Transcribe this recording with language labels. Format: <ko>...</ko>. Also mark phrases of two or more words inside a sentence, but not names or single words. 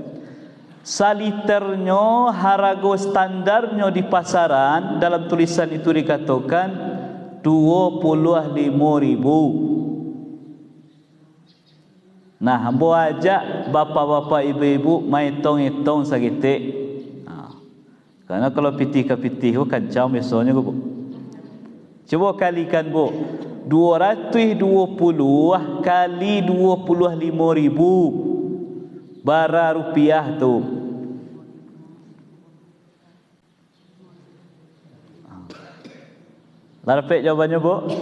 <id>Saliternya harga standarnya di pasaran, dalam tulisan itu dikatakan 25.000.</id> <min>Nah, hambo ajak bapa-bapa ibu-ibu mai tong-tong sagitik. Karena kalau pitih ke pitih kancang biasanya bu.</min> <id>Coba kalikan bu, 220 kali 25.000 bara rupiah tu. Lah dapat jawabannya, Bu?</id>